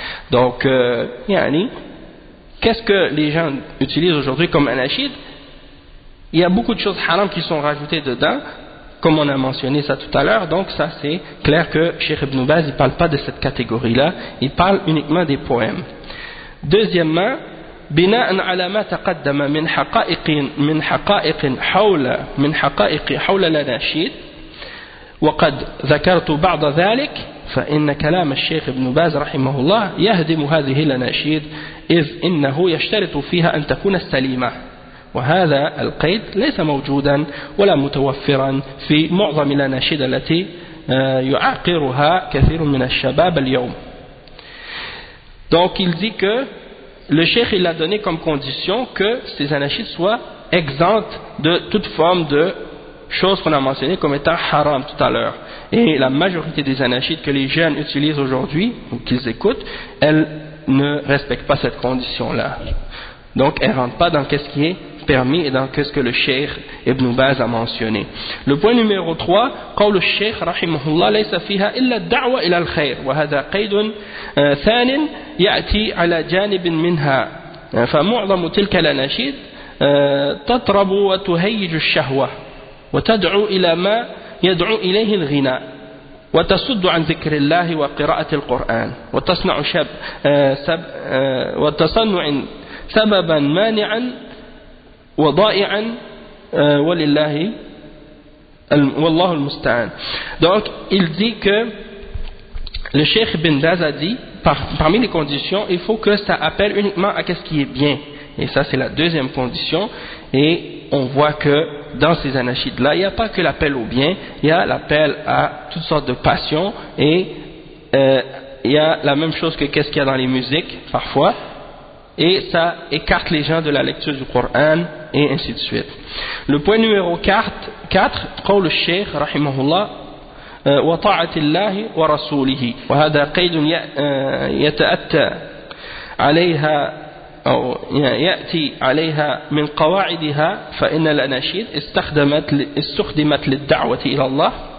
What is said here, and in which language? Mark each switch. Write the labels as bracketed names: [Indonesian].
[French] Donc, qu'est-ce que les gens utilisent aujourd'hui comme anachid? Il y a beaucoup de choses haram qui sont rajoutées dedans, comme on a mentionné ça tout à l'heure. Donc ça c'est clair que Cheikh Ibn Baz il parle pas de cette catégorie-là, il parle uniquement des poèmes. Deuxièmement, [Arabic] بناء على ما تقدم من حقائق حول الأناشيد وقد ذكرت بعض ذلك فإن كلام الشيخ ابن باز رحمه الله يهدم هذه الأناشيد إذ إنه يشترط فيها أن تكون سليمة وهذا القيد ليس موجودا ولا متوفرا في معظم الأناشيد التي يعاقرها كثير من الشباب اليوم. [French] Donc il dit que le cheikh il a donné comme condition que ces anachids soient exemptes de toute forme de choses qu'on a mentionnées comme étant haram tout à l'heure. Et la majorité des anashids que les jeunes utilisent aujourd'hui, ou qu'ils écoutent, elles ne respectent pas cette condition-là. Donc elles ne rentrent pas dans ce qui est permis et dans ce que le Cheikh Ibn Baz a mentionné. Le point numéro 3, [Arabic] قول الشيخ رحمه الله ليس فيها إلا الدعوة إلى الخير وهذا قيد ثان يأتي على جانب منها فمعظم تلك الأناشيد تطرب وتهيج الشهوة وتدعو إلى ما يدعو إليه الغناء وتصد عن ذكر الله وقراءة القرآن وتصنع سببا مانعا وضائعا ولله والله المستعان. [French] Donc il dit que le Cheikh Ibn Baz a dit parmi les conditions il faut que ça appelle uniquement à ce qui est bien, et ça c'est la deuxième condition. Et on voit que dans ces anachides là il n'y a pas que l'appel au bien, il y a l'appel à toutes sortes de passions, et il y a la même chose que qu'est-ce qu'il y a dans les musiques parfois, et ça écarte les gens de la lecture du Coran et ainsi de suite. Le point numéro 4 [Arabic] قول الشيخ رحمه الله وطاعة الله ورسوله وهذا قيد يتأتى عليها أو يأتي عليها من قواعدها فإن الأناشيد استخدمت للدعوة إلى الله